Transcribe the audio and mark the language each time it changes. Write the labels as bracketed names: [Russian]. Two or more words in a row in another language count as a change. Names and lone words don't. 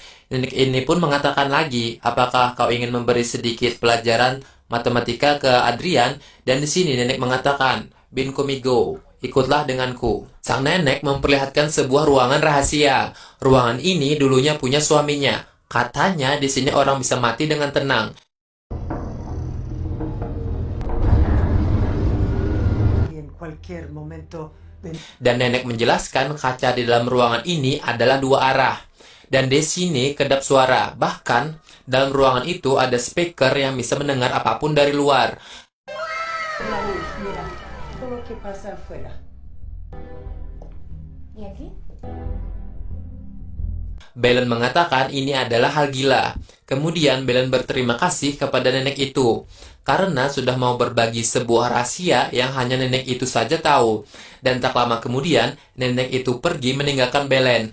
[Indonesian] Nenek ini pun mengatakan lagi, "Apakah kau ingin memberi sedikit pelajaran matematika ke Adrian?" Dan di sini nenek mengatakan, [Spanish] "Ven conmigo." [Indonesian] Ikutlah denganku. Sang nenek memperlihatkan sebuah ruangan rahasia. Ruangan ini dulunya punya suaminya. Katanya di sini orang bisa mati dengan tenang. [Spanish] y en cualquier momento [Indonesian] Dan nenek menjelaskan kaca di dalam ruangan ini adalah dua arah. Dan di sini kedap suara. Bahkan dalam ruangan itu ada speaker yang bisa mendengar apapun dari luar. [Spanish] la luz, mira, todo lo que pasa afuera. ¿Y aquí? [Indonesian] Belen mengatakan ini adalah hal gila. Kemudian Belen berterima kasih kepada nenek itu karena sudah mau berbagi sebuah rahasia yang hanya nenek itu saja tahu. Dan tak lama kemudian, nenek itu pergi meninggalkan Belen.